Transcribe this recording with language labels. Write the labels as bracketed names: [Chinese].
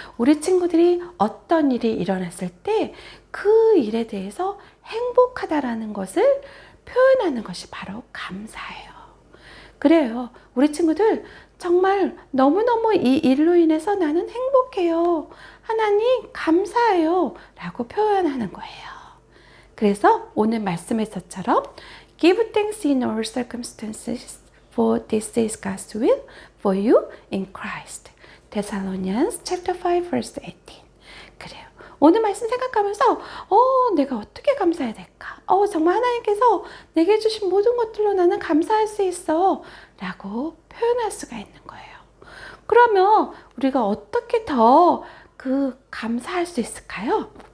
[Korean] 우리 친구들이 어떤 일이 일어났을 때 그 일에 대해서 행복하다라는 것을 표현하는 것이 바로 감사예요. 그래요. 우리 친구들 정말 너무너무 이 일로 인해서 나는 행복해요. 하나님 감사해요. 라고 표현하는 거예요. 그래서 오늘 말씀에서처럼 [English] Give thanks in all circumstances for this is God's will for you in Christ. Thessalonians chapter 5 verse 18. [Korean] 그래요. 오늘 말씀 생각하면서 내가 어떻게 감사해야 될까? 정말 하나님께서 내게 주신 모든 것들로 나는 감사할 수 있어 라고 표현할 수가 있는 거예요. 그러면 우리가 어떻게 더 감사할 수 있을까요?